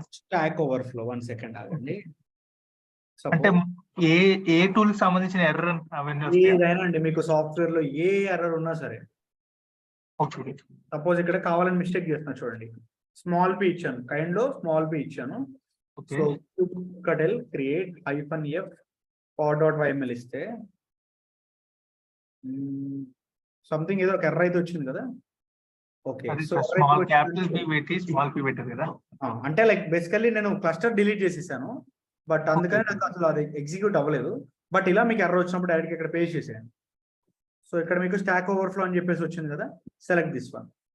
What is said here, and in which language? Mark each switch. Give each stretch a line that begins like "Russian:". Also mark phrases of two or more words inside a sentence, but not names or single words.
Telugu: స్టాక్ ఓవర్ఫ్లో 1 సెకండ్ ఆగండి. అంటే ఏ టూల్ సంబంధించిన ఎర్రర్ అవన్నీ ఏదైనా అండి, మీకు సాఫ్ట్వేర్ లో ఏ ఎర్రర్ ఉన్నా సరే. సపోజ్ ఇక్కడ కావాలని మిస్టేక్ చేస్తున్నా చూడండి,
English: small p
Telugu: ఇచ్చాను, కైండ్ లో
English: small p
Telugu: ఇచ్చాను. సో
English: kubectl create -f pod.yml
Telugu: ఇస్తే సంథింగ్ ఏదో ఒక ఎర్రర్ అయితే వచ్చింది కదా.
English: okay, so
Telugu: అంటే
English: like basically
Telugu: నేను
English: cluster delete
Telugu: చేసేసాను, బట్ అందుకని నాకు అసలు అది ఎగ్జిక్యూట్ అవ్వలేదు. బట్ ఇలా మీకు ఎర్రర్ వచ్చినప్పుడు డైరెక్ట్ ఇక్కడ పేస్ట్ చేసేయండి. సో ఇక్కడ మీకు స్టాక్ ఓవర్ఫ్లో అని చెప్పేసి వచ్చింది కదా,
English: select this one.